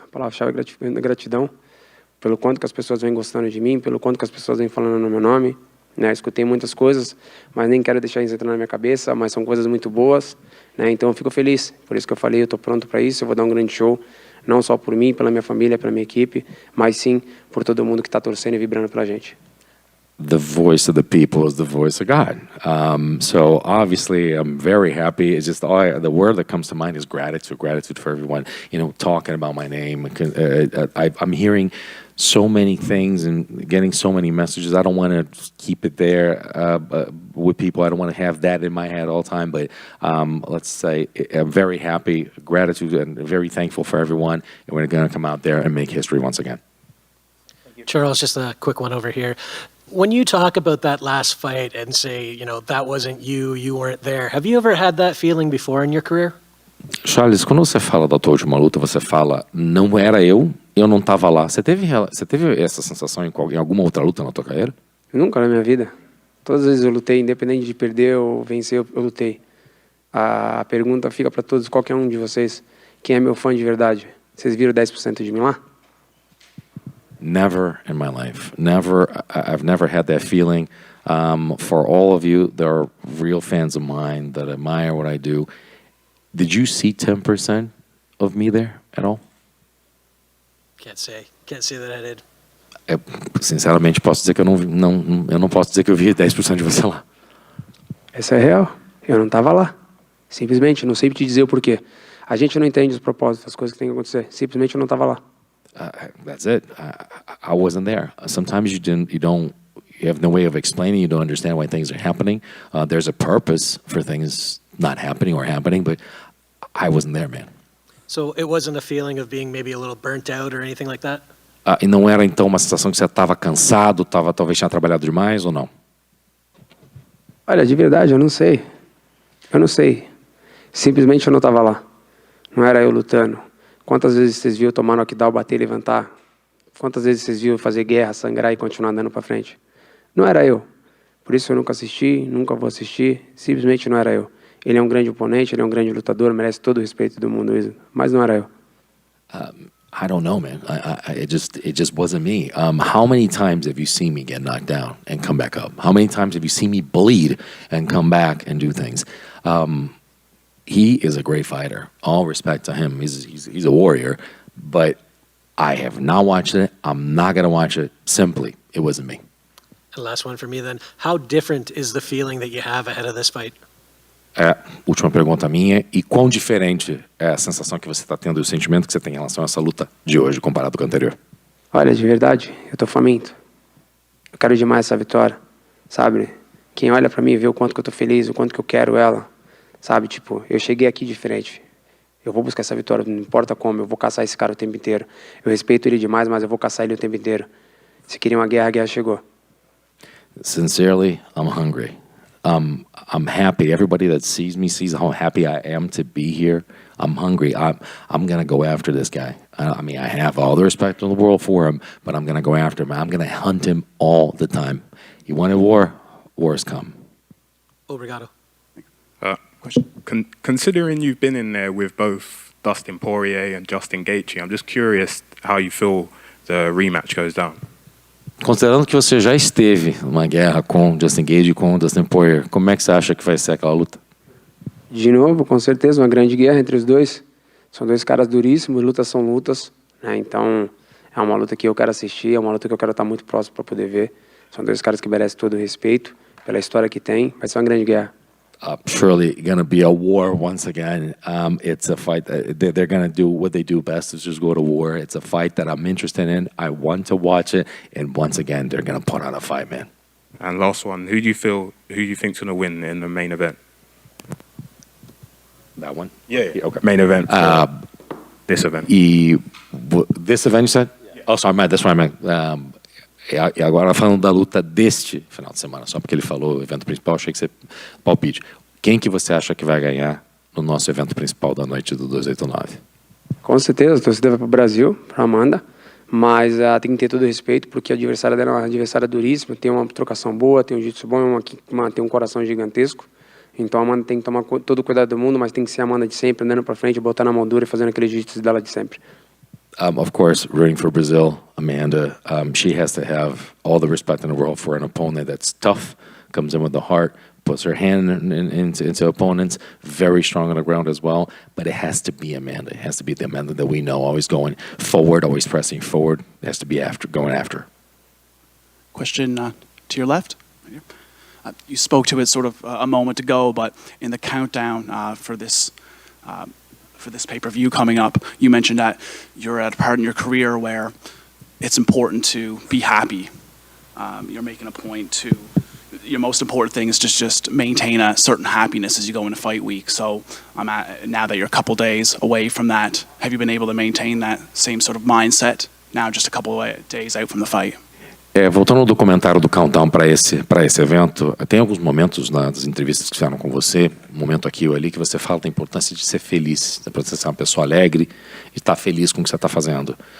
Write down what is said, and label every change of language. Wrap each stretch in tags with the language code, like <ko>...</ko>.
<pt>A palavra-chave é gratidão. Pelo quanto que as pessoas vêm gostando de mim, pelo quanto que as pessoas vêm falando no meu nome. Né? Escutei muitas coisas, mas nem quero deixar isso entrar na minha cabeça, mas são coisas muito boas. Né? Então eu fico feliz, por isso que eu falei, eu estou pronto para isso, eu vou dar um grande show, não só por mim, pela minha família, pela minha equipe, mas sim por todo mundo que está torcendo e vibrando pela gente.</pt> <en>The voice of the people is the voice of God. So obviously, I'm very happy. It's just the word that comes to mind is gratitude. Gratitude for everyone, talking about my name. I'm hearing so many things and getting so many messages. I don't want to keep it there with people. I don't want to have that in my head all the time. But let's say I'm very happy, gratitude, and very thankful for everyone. And we're going to come out there and make history once again. Charles, just a quick one over here. When you talk about that last fight and say, that wasn't you, you weren't there, have you ever had that feeling before in your career?</en> <pt>Charles, quando você fala da tua última luta, você fala, não era eu não estava lá. Você teve essa sensação em alguma outra luta na tua carreira? Nunca na minha vida. Todas as vezes eu lutei, independente de perder ou vencer, eu lutei. A pergunta fica para todos, qualquer um de vocês, quem é meu fã de verdade? Vocês viram 10% de mim lá?</pt> <en>Never in my life. Never. I've never had that feeling. For all of you, there are real fans of mine that admire what I do. Did you see 10% of me there at all? Can't say that I did.</en> <pt>Sinceramente, posso dizer que eu não posso dizer que eu vi 10% de você lá. Essa é real. Eu não estava lá. Simplesmente, não sei te dizer o porquê. A gente não entende os propósitos, as coisas que têm que acontecer. Simplesmente eu não estava lá.</pt> <en>That's it. I wasn't there. Sometimes you have no way of explaining. You don't understand why things are happening. There's a purpose for things not happening or happening, but I wasn't there, man. So it wasn't a feeling of being maybe a little burnt out or anything like that?</en> <pt>E não era então uma sensação que você estava cansado, talvez tinha trabalhado demais ou não? Olha, de verdade, eu não sei. Eu não sei. Simplesmente eu não estava lá. Não era eu lutando. Quantas vezes vocês viram tomar knockdown, bater e levantar? Quantas vezes vocês viram fazer guerra, sangrar e continuar andando para frente? Não era eu. Por isso eu nunca assisti, nunca vou assistir. Simplesmente não era eu. Ele é um grande oponente, ele é um grande lutador, merece todo o respeito do mundo, mas não era eu.</pt> <en>I don't know, man. It just wasn't me. How many times have you seen me get knocked down and come back up? How many times have you seen me bleed and come back and do things? He is a great fighter. All respect to him. He's a warrior. But I have not watched it. I'm not going to watch it. Simply, it wasn't me. And last one for me then. How different is the feeling that you have ahead of this fight?</en> <pt>Última pergunta minha. E quão diferente é a sensação que você está tendo e o sentimento que você tem em relação a essa luta de hoje comparado com a anterior? Olha, de verdade, eu tô faminto. Eu quero demais essa vitória, sabe? Quem olha pra mim e vê o quanto que eu tô feliz, o quanto que eu quero ela, sabe? Tipo, eu cheguei aqui diferente. Eu vou buscar essa vitória, não importa como, eu vou caçar esse cara o tempo inteiro. Eu respeito ele demais, mas eu vou caçar ele o tempo inteiro. Se queria uma guerra, a guerra chegou.</pt> <en>Sincerely, I'm hungry. I'm happy. Everybody that sees me sees how happy I am to be here. I'm hungry. I'm going to go after this guy. I mean, I have all the respect in the world for him, but I'm going to go after him. I'm going to hunt him all the time. He wanted war, war's come.</en> <pt>Obrigado.</pt> <en>Question. Considering you've been in there with both Dustin Poirier and Justin Gaethje, I'm just curious how you feel the rematch goes down.</en> <pt>Considerando que você já esteve numa guerra com Justin Gaethje e com Dustin Poirier, como é que você acha que vai ser aquela luta? De novo, com certeza, uma grande guerra entre os dois. São dois caras duríssimos, lutas são lutas, né? Então, é uma luta que eu quero assistir, é uma luta que eu quero estar muito próximo para poder ver. São dois caras que merecem todo o respeito. pela história que tem. Vai ser uma grande guerra.</pt> <en>Surely going to be a war once again. It's a fight. They're going to do what they do best, is just go to war. It's a fight that I'm interested in. I want to watch it, and once again, they're going to put on a fight, man. And last one, who do you think's going to win in the main event? That one? Yeah. Okay. Main event. This event. This event, you said? Yeah. Oh, sorry, man. That's what I meant.</en> <pt>E agora falando da luta deste final de semana, só porque ele falou o evento principal, achei que você palpite. Quem que você acha que vai ganhar no nosso evento principal da noite do 289? Com certeza, a torcida vai para o Brasil, para Amanda, mas tem que ter todo o respeito, porque a adversária dela é uma adversária duríssima, tem uma trocação boa, tem um jiu-jitsu bom, tem um coração gigantesco. Então a Amanda tem que tomar todo o cuidado do mundo, mas tem que ser a Amanda de sempre, andando para frente, botando a mão dura e fazendo aquele jiu-jitsu dela de sempre.</pt> <en>Of course, rooting for Brazil, Amanda. She has to have all the respect in the world for an opponent that's tough, comes in with the heart, puts her hand into opponents, very strong on the ground as well. But it has to be Amanda. It has to be the Amanda that we know, always going forward, always pressing forward. It has to be going after. Question to your left. You spoke to it sort of a moment ago, but in the countdown for this pay-per-view coming up, you mentioned that you're at a part in your career where it's important to be happy. You're making a point to, your most important thing is just maintain a certain happiness as you go into fight week. So now that you're a couple days away from that, have you been able to maintain that same sort of mindset now just a couple of days out from the fight?</en> <pt>Voltando ao documentário do Countdown para esse evento, tem alguns momentos nas entrevistas que fizeram com você, um momento aqui ou ali, que você fala da importância de ser feliz, da importância de ser uma pessoa alegre e estar feliz com o que você está fazendo.</pt>